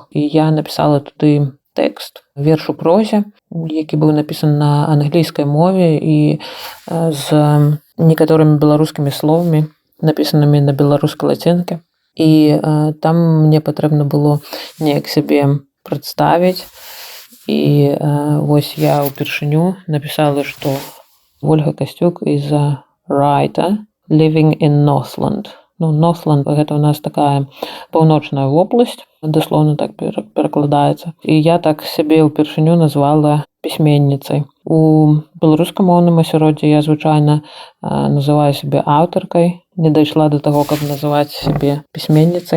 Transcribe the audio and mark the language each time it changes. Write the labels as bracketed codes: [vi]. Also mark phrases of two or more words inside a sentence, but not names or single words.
[be] І я напісала туды тэкст, верш у прозе, які быў напісаны на англійскай мове і з некаторымі беларускімі словамі, напісанымі на беларускай лацінкі. І там мне патрэбна было неяк сябе прадставіць. І вось я ўпершыню напісала, што Вольга Касцюк [en] is a writer living in Northland. [be] Northland – гэта у нас такая паўночная вобласць, даслоўна так перакладаецца. І я так сябе ўпершыню назвала пісьменніцай. У беларускамоўным асяроддзі я звычайна называю сябе аўтаркай. Не дайшла да таго, каб называць сябе пісьменніцай.